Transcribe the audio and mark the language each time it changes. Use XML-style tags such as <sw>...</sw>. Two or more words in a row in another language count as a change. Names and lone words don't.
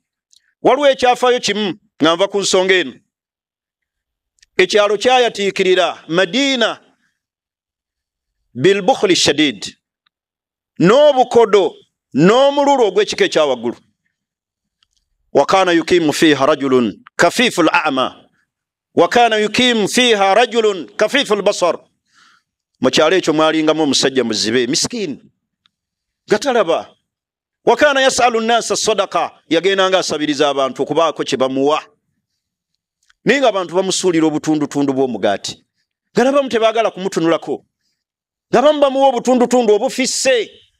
<lg>Waliwo ekyafaayo kimu nga nva ku nsonga eno. Ekyalo kyayatiikirira Madina</lg> <ar>بالبخل الشديد,</ar> <lg>n'obukodo n'omululu ogw'ekika ekyawaggulu.</lg> <ar>وكان يقيم فيها رجل كفيف الأعمى وكان يقيم فيها رجل كفيف البصر.</ar> <lg>Mu kyalo ekyo mwalingamu omusajja muzibe miskini gatalaba.</lg> <ar>وكان يسأل الناس صدقة,</ar> <lg>yagendanga asabiriza abantu okubaako kye bamuwa. Naye nga abantu bamusuulira obutundutundu bw'omugaati, nga n'abamu tebaagala kumutunulako, n'abamu bamuwa obutundutundu obufisse.</lg>